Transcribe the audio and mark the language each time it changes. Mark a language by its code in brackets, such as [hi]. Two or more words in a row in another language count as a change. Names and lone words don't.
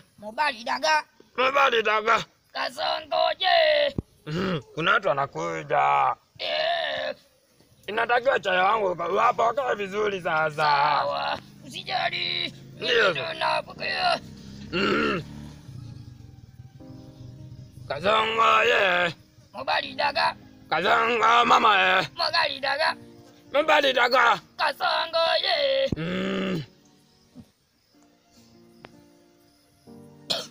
[ln] Mobali daga. Mobali daga. Kasongo je. [sw] Kuna watu wanakuja. Inatakiwa chai wangu hapa wakae vizuri sasa. Sawa. Usijali. Ndio. Tunapokea. [ln] Kasongo ye. Mobali daga. Kasongo mama ye. Mobali daga. Mobali daga. Kasongo ye.